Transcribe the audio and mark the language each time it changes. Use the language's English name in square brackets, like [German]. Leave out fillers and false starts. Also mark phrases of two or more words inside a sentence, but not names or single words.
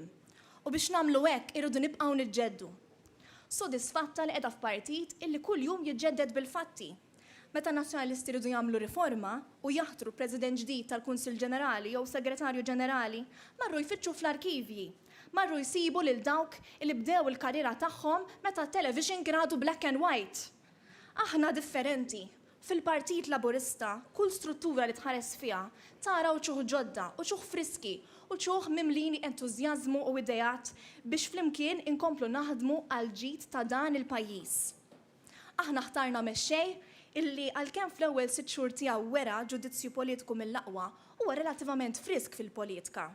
[Maltese] U biex nagħmlu hekk irridu nibqgħu niġġeddu. Sodisfatta li qiegħda f'partit illi kuljum jiġġedded bil-fatti. Meta nazzjonalisti jridu jagħmlu riforma u jaħtru President ġdid tal-Kunsill Ġenerali jew Segretarju Ġenerali, marru jfittxu fl-arkivji, marru jsibu lil dawk li bdew il-karriera tagħhom meta t-television kien għadu [English] black and white. [Maltese] Aħna differenti. Fil-Partit Laburista, kull struttura li tħares fiha taraw ċuħ ġodda u ċuħ friski u ċuħ mimlini entużjażmu u idejat biex flimkien inkomplu naħdmu għal ġid ta' dan il-pajjiż. Aħna ħtarna mexxej illi għalkemm fl-ewwel 6 xhur tiegħu wera ġudizzju politiku mill-aqwa huwa relattivament frisk fil-politika.